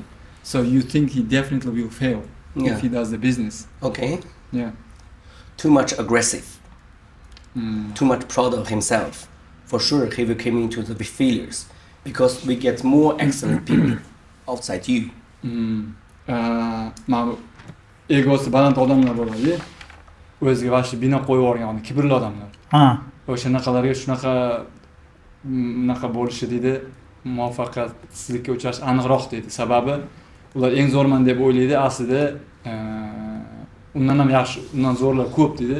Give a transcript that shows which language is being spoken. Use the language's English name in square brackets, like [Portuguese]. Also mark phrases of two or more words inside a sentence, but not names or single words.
[English] So you think he definitely will fail Yeah. if he does the business. Okay. Yeah. Too much aggressive. Too much proud of himself. For sure, he will come into the failures because we get more excellent people outside you. [Uzbek] Mana egosi baland odamlar bo'ladi. O'ziga vashi bino qo'yib yuborgan, kibrli odamlar. O'shanaqalarga shunaqa bo'lishi deydi, muvaffaqiyatsizlikka uchrash aniqroq deydi. Sababi ular eng zo'rman deb o'ylaydi, aslida undan ham yaxshi, undan zo'rlar ko'p deydi.